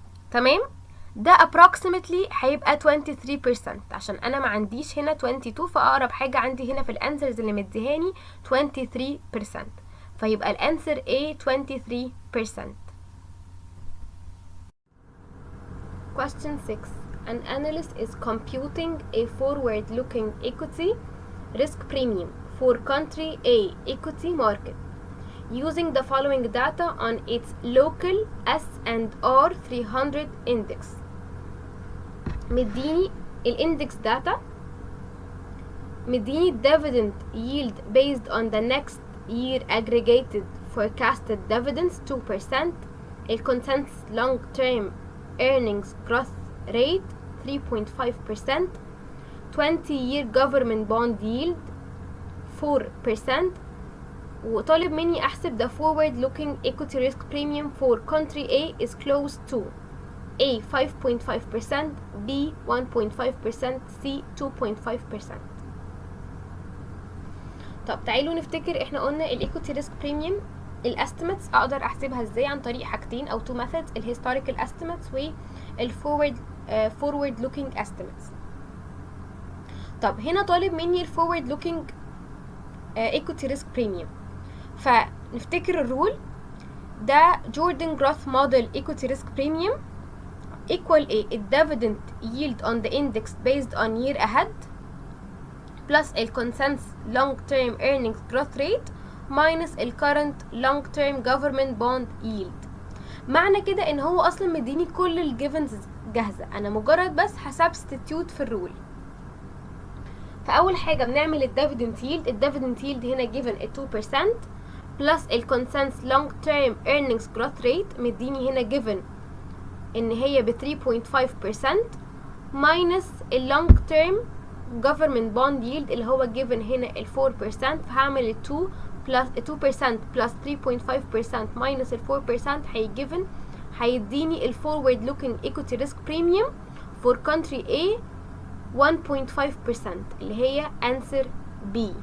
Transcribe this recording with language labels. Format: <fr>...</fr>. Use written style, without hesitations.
<ar>تمام، ده approximately هيبقى 23%، عشان انا ما عنديش هنا 22، فاقرب حاجة عندي هنا في الانسرز اللي مديهاني 23%، فيبقى الانسر A 23%.</ar> <en>Question 6. An analyst is computing a forward-looking equity risk premium for country A equity market using the following data on its local S&R 300 index.</en> <ar>مديني</ar> <en>الاندكس داتا، مديني dividend yield based on the next year aggregated forecasted dividends 2%, ال consensus long term earnings growth rate 3.5%, 20-year government bond yield 4%، وطالب مني احسب the forward looking equity risk premium for country A is close to A 5.5%, B 1.5%, C 2.5%.</en> <ar>طب تعالوا نفتكر احنا قلنا الايكوتي ريسك بريميوم الاستيميتس اقدر احسبها ازاي عن طريق حاجتين او 2 methods، الهيستوريكال استيميتس والفورورد لوكينج استيميتس.</ar> <en>طب هنا طالب مني الفورورد لوكينج ايكوتي ريسك بريميوم، فنفتكر الرول ده جوردن جروث موديل ايكوتي ريسك بريميوم equal a dividend yield on the index based on year ahead plus ال consensus long term earnings growth rate minus ال current long term government bond yield.</en> <ar>معنى كده ان هو اصلا مديني كل الجيفنز جاهزه، انا مجرد بس هسبستيتيوت في الرول.</ar> <en>فاول حاجه بنعمل الديفيدند ييلد. الديفيدند ييلد هنا جيفن 2% بلس الكونسنس لونج تيرم ايرنينجز جروث ريت مديني هنا جيفن ان هي ب 3.5% ماينس اللونج تيرم government bond yield اللي هو given هنا ال 4%. فهعمل ال 2% plus 3.5% minus ال 4% هيديني ال forward looking equity risk premium for country A 1.5% اللي هي answer B.</en>